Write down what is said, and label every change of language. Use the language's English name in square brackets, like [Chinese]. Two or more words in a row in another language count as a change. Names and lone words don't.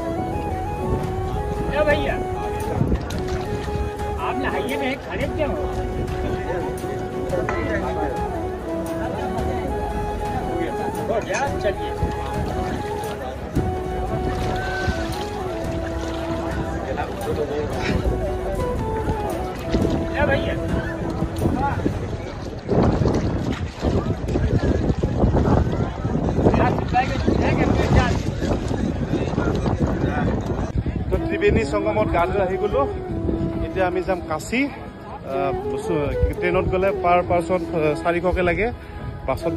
[Hindi] क्या भैया आप नहाइए में खड़े क्यों हो गया चलिए क्या भैया [Assamese] তো ত্ৰিবেণী সংগমত গা ধুই আহি গলো এতিয়া আমি যাম কাশী ট্ৰেইনত গ'লে [English] per person [Assamese] 400কে লাগে বাছত